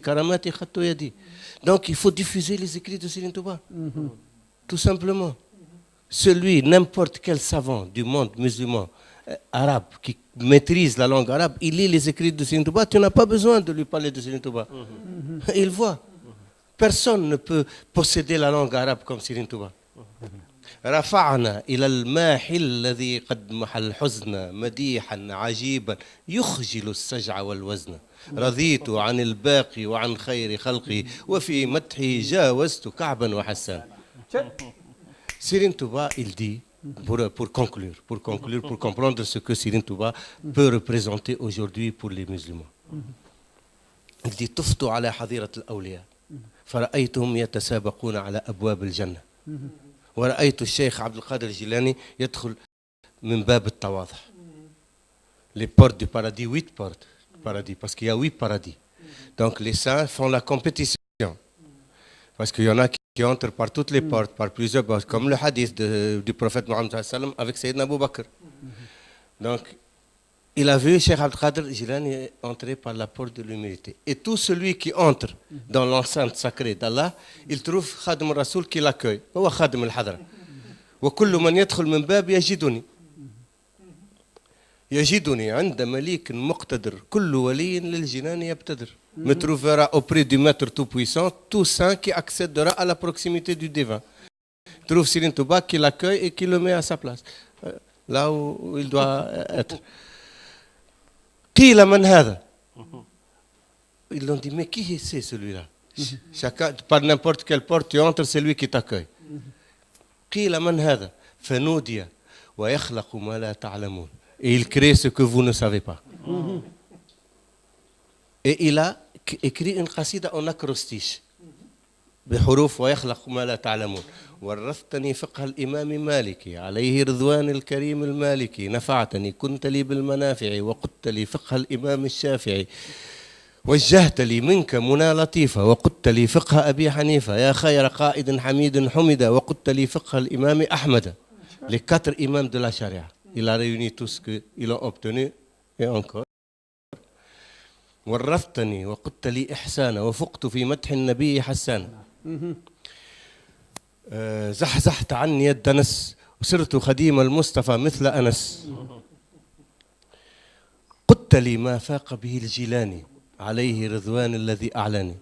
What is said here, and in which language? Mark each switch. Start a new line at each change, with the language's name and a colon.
Arabic: Karamati khattu yadi.
French: Donc il faut diffuser les écrits de Serigne Touba. Tout simplement. N'importe quel savant du monde musulman, arabe, qui maîtrise la langue arabe, il lit les écrits de Serigne Touba, tu n'as pas besoin de lui parler de Serigne Touba. Il voit. Personne ne peut posséder la langue arabe comme Serigne Touba.
Arabic: رفعنا إلى الماحي الذي قد محى الحزن مديحا عجيبا يخجل السجع والوزن رضيت عن الباقي وعن خير خلقي وفي مدحه جاوزت كعبا وحسان.
French: Serigne Touba, il dit, pour conclure, pour comprendre ce que Serigne Touba peut représenter aujourd'hui pour les musulmans. Il dit
Arabic: طفت على حظيرة الأولياء فرأيتهم يتسابقون على أبواب الجنة ورأيت الشيخ عبد القادر الجيلاني يدخل من باب التواضع.
French: Les portes du paradis, 8 portes du paradis, parce qu'il y a 8 paradis. Donc les saints font la compétition. Parce qu'il y en a qui entrent par toutes les portes, par plusieurs portes, comme le hadith du prophète Mohammed avec Sayyidina Abu Bakr. Donc, il a vu Cheikh Abdel Qadir Jilani entrer par la porte de l'humilité. Et tout celui qui entre dans l'enceinte sacrée d'Allah, il trouve Khadim al-Rasoul qui l'accueille.
Arabic: هو خادم الحضرة. وكل من يدخل من باب يجدني. يجدني عند مليك مقتدر كل ولي للجنان يبتدر.
French: Me trouvera auprès du maître tout-puissant, tout saint qui accédera à la proximité du divin. Trouve Serigne Touba qui l'accueille et qui le met à sa place, là où il doit être.
Arabic: قيل من هذا.
French: Ils l'ont dit, mais qui c'est celui-là? Chacun, par n'importe quelle porte tu entres, c'est lui qui t'accueille.
Arabic: قيل من هذا فنودي ويخلق ما لا تعلمون.
French: Et il crée ce que vous ne savez pas. Et il a écrit une qasida en acrostiche
Arabic: بحروف ويخلق ما لا تعلمون. ورثتني فقه الإمام مالكي عليه رضوان الكريم المالكي نفعتني كنت لي بالمنافع وقدت لي فقه الإمام الشافعي وجهت لي منك منى لطيفة وقدت لي فقه أبي حنيفة يا خير قائد حميد حمد وقدت لي فقه الإمام أحمد.
French: Les 4 imams de la charia. Il a réuni tout ce qu'ils ont obtenu et encore.
Arabic: ورثتني وقدت لي إحسانا وفقت في مدح النبي حسانا. زحزحت عني الدنس وصرت خديم المصطفى مثل أنس. قدت لي ما فاق به الجيلاني عليه رضوان الذي أعلاني.